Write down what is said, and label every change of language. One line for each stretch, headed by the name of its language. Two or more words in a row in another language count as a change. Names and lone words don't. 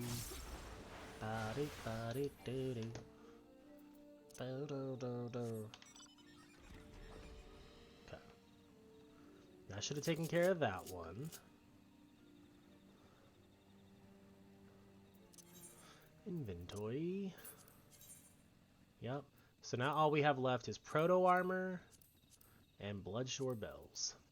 English: Ba-dee ba-dee do do. Ba-do-do-do. Okay. I should have taken care of that one. Inventory. Yep. So now all we have left is proto armor and Bloodshore bells.